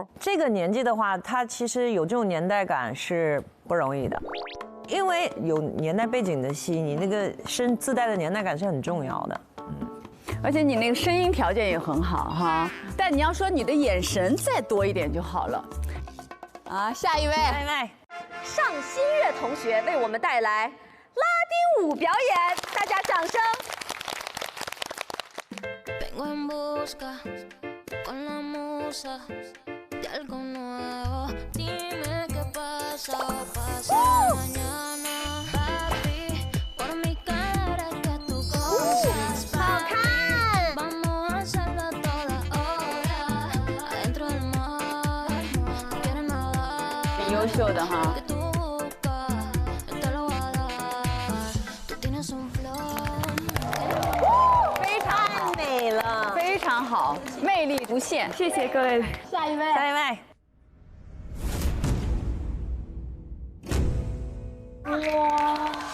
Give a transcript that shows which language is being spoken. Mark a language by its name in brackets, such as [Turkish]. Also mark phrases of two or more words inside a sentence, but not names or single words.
[Chinese] 这个年纪的话，他其实有这种年代感是不容易的，因为有年代背景的戏，你那个自带的年代感是很重要的。而且你那个声音条件也很好哈，但你要说你的眼神再多一点就好了。下一位，尚新月同学为我们带来《 舞表演，大家掌声。 [Spanish] Vengo en busca con la musa de algo nuevo. Dime qué pasa, pasa mañana. Papi, por mi cara que tú gozas. Papi, vamos a hacerlo toda hora. Adentro del mar, tú quieres nadar. [Chinese] 挺优秀的哈。 非常好，魅力无限，谢谢各位。下一位，下一位。哇！